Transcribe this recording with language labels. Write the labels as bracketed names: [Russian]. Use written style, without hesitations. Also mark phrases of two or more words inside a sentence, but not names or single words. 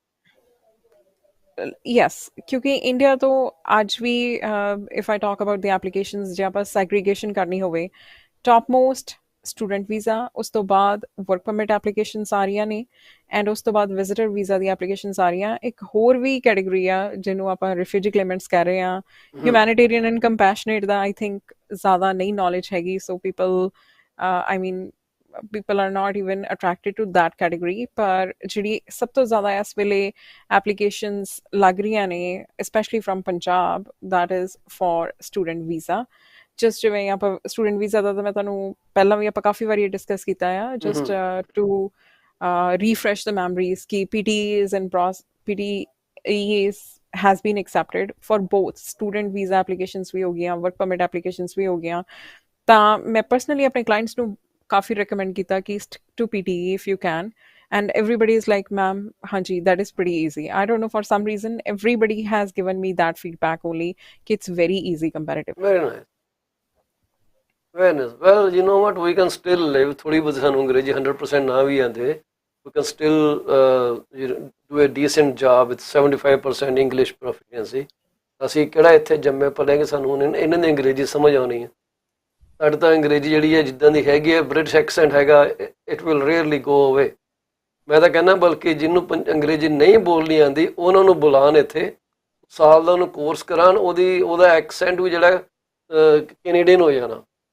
[Punjabi] ਯੈਸ, ਕਿਉਂਕਿ ਇੰਡੀਆ ਤੋਂ ਅੱਜ ਵੀ [English] if I talk about the applications, [Punjabi] ਜੇ ਆਪਾਂ ਸੈਗਰੀਗੇਸ਼ਨ ਕਰਨੀ ਹੋਵੇ, [English] top most student visa, [Punjabi] ਉਸ ਤੋਂ ਬਾਅਦ [English] work permit applications [Punjabi] ਆ ਰਹੀਆਂ ਨੇ, ਐਂਡ ਉਸ ਤੋਂ ਬਾਅਦ [English] visitor visa [Punjabi] ਦੀ ਐਪਲੀਕੇਸ਼ਨਸ ਆ ਰਹੀਆਂ। ਇੱਕ ਹੋਰ ਵੀ ਕੈਟੇਗਰੀ ਆ ਜਿਹਨੂੰ ਆਪਾਂ [English] refugee claimants [Punjabi] ਕਹਿ ਰਹੇ ਹਾਂ। [English] humanitarian and compassionate ਦਾ I think [Punjabi] ਜ਼ਿਆਦਾ ਨਹੀਂ ਨੌਲੇਜ ਹੈਗੀ, [English] so people I mean people are not even attracted to that category, [Punjabi] ਪਰ ਜਿਹੜੀ ਸਭ ਤੋਂ ਜ਼ਿਆਦਾ ਇਸ ਵੇਲੇ ਐਪਲੀਕੇਸ਼ਨਸ ਲੱਗ ਰਹੀਆਂ ਨੇ [English] specially from [Punjabi] ਪੰਜਾਬ, [English] that is for student visa। [Punjabi] ਜਸਟ ਜਿਵੇਂ ਆਪਾਂ [English] student visa [Punjabi] ਦਾ ਤਾਂ ਮੈਂ ਤੁਹਾਨੂੰ ਪਹਿਲਾਂ ਵੀ ਆਪਾਂ ਕਾਫੀ ਵਾਰੀ ਡਿਸਕਸ ਕੀਤਾ ਆ, [English] just to refresh the memories [Punjabi] ਕਿ [English] PTEs and PTEs has been accepted for both student visa applications [Punjabi] ਵੀ ਹੋ ਗਈਆਂ, [English] work permit applications [Punjabi] ਵੀ ਹੋ ਗਈਆਂ। ਤਾਂ ਮੈਂ ਪਰਸਨਲੀ ਆਪਣੇ ਕਲਾਇੰਟਸ ਨੂੰ ਕਾਫੀ ਰਿਕਮੈਂਡ ਕੀਤਾ ਕਿ [English] stick to PTE if you can, and everybody is like, ma'am, hanji, that is pretty easy. I don't know, for some reason everybody has given me that feedback only, कि it's very easy comparatively। Very nice. Very nice. Well, you know what, we can still live, [Punjabi] ਥੋੜੀ ਬਹੁਤ ਸਾਨੂੰ ਅੰਗਰੇਜ਼ੀ 100% ਨਾ ਵੀ ਆਉਂਦੇ, [English] we can still do a decent job with 75% English proficiency। [Punjabi] ਅਸੀਂ ਕਿਹੜਾ ਇੱਥੇ ਜੰਮੇ ਪਲੇ ਕਿ ਸਾਨੂੰ ਇਹਨਾਂ ਦੀ ਅੰਗਰੇਜ਼ੀ ਸਮਝ ਆਉਣੀ ਹੈ? ਸਾਡੇ ਤਾਂ ਅੰਗਰੇਜ਼ੀ ਜਿਹੜੀ ਹੈ ਜਿੱਦਾਂ ਦੀ ਹੈਗੀ ਹੈ, [English] British accent [Punjabi] ਹੈਗਾ, [English] it will rarely go away. [Punjabi] ਮੈਂ ਤਾਂ ਕਹਿੰਦਾ ਬਲਕਿ ਜਿਹਨੂੰ ਅੰਗਰੇਜ਼ੀ ਨਹੀਂ ਬੋਲਣੀ ਆਉਂਦੀ ਉਹਨਾਂ ਨੂੰ ਬੁਲਾਉਣ ਇੱਥੇ, ਸਾਲ ਦਾ ਉਹਨੂੰ ਕੋਰਸ ਕਰਾਉਣ, ਉਹਦਾ ਐਕਸੈਂਟ ਵੀ ਜਿਹੜਾ ਕੈਨੇਡੀਅਨ ਹੋ ਜਾਣਾ।